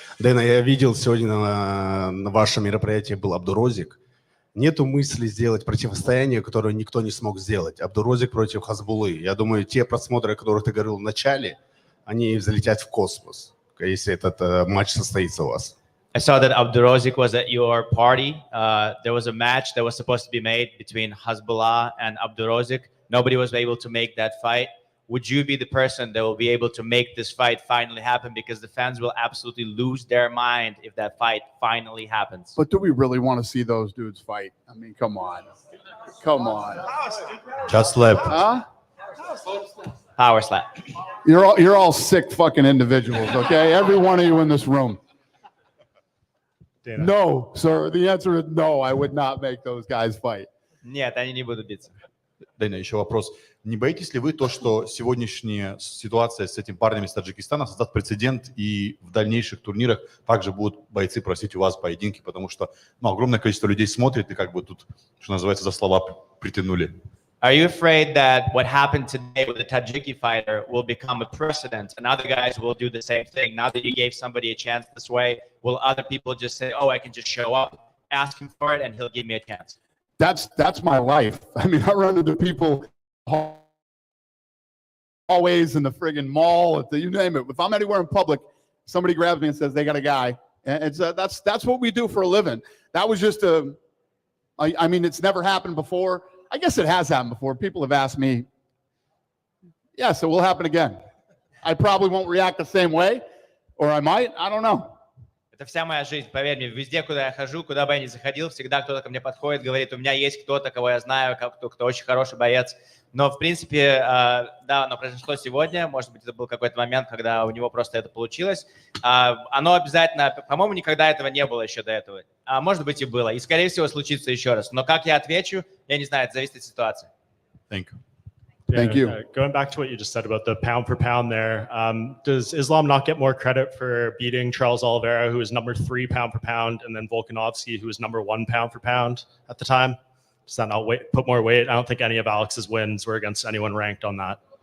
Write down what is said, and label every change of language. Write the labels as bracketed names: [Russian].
[Russian] Дэна, я видел сегодня на вашем мероприятии был Абдурозик. Нету мысли сделать противостояние, которое никто не смог сделать. Абдурозик против Хазбулы. Я думаю, те просмотры, о которых ты говорил в начале, они взлетят в космос, если этот матч состоится у вас. [English] I saw that Abdurozik was at your party. There was a match that was supposed to be made between Hezbollah and Abdurozik. Nobody was able to make that fight. Would you be the person that will be able to make this fight finally happen? Because the fans will absolutely lose their mind if that fight finally happens. But do we really want to see those dudes fight? I mean, come on. Come on. Just slap. Huh? Power slap. You're all sick fucking individuals, okay? Every one of you in this room. Dana. No, sir. The answer is no. I would not make those guys fight. [Russian] Нет, они не будут биться. Дэна, еще вопрос. Не боитесь ли вы то, что сегодняшняя ситуация с этими парнями из Таджикистана создаст прецедент, и в дальнейших турнирах также будут бойцы просить у вас поединки, потому что огромное количество людей смотрит и как бы тут, что называется, за слова притянули? [English] Are you afraid that what happened today with the Tajiki fighter will become a precedent and other guys will do the same thing? Now that you gave somebody a chance this way, will other people just say, oh, I can just show up, ask him for it, and he'll give me a chance? That's my life. I mean, I run into people always in the friggin' mall, you name it. If I'm anywhere in public, somebody grabs me and says they got a guy. And it's that's what we do for a living. That was just I mean, it's never happened before. I guess it has happened before. People have asked me, yes, it will happen again. I probably won't react the same way, or I might. I don't know. [Russian] Это вся моя жизнь, поверь мне. Везде, куда я хожу, куда бы я ни заходил, всегда кто-то ко мне подходит, говорит, у меня есть кто-то, кого я знаю, кто очень хороший боец. Но, в принципе, да, оно произошло сегодня. Может быть, это был какой-то момент, когда у него просто это получилось. Оно обязательно, по-моему, никогда этого не было еще до этого. А может быть, и было. И, скорее всего, случится еще раз. Но как я отвечу, я не знаю, это зависит от ситуации. [English] Thank you. Thank you. Going back to what you just said about the pound for pound there, does Islam not get more credit for beating Charles Oliveira, who was number 3 pound for pound, and then Volkanovski, who was number 1 pound for pound at the time? Does that not put more weight? I don't think any of Alex's wins were against anyone ranked on that.